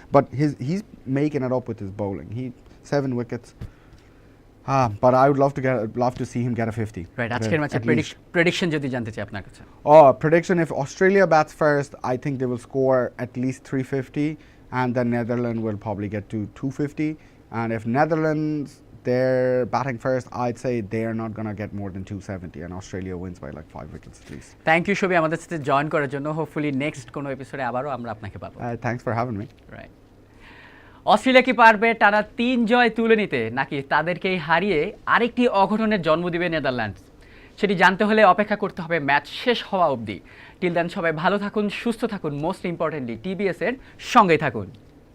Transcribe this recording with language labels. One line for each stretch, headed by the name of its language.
English: But he's making it up with his bowling. 7 wickets. But I would love to see him get a 50.
Bangla: Right, আজকের ম্যাচে prediction যদি জানতে চাই আপনার কাছে।
English: Prediction, if Australia bats first, I think they will score at least 350, and then Netherlands will probably get to 250. And if Netherlands, they're batting first, I'd say they are not going to get more than 270, and Australia wins by like 5 wickets at least. Thank you,
Bangla: Shobi, আমাদের সাথে join করার জন্য। Hopefully next কোনো এপিসোডে আবারও আমরা আপনাকে পাবো।
English: Thanks for having me. Right.
Bangla: Australia কি পারবে টানা 3 জয় তুলে নিতে, নাকি তাদেরকেই হারিয়ে আরেকটি অঘটনের জন্ম দিবে নেদারল্যান্ডস? সেটি জানতে হলে অপেক্ষা করতে হবে ম্যাচ শেষ হওয়া অবধি।
English: till then
Bangla: সবাই ভালো থাকুন, সুস্থ থাকুন, মোস্ট ইম্পর্টেন্টলি টিবিএস এর সঙ্গেই থাকুন।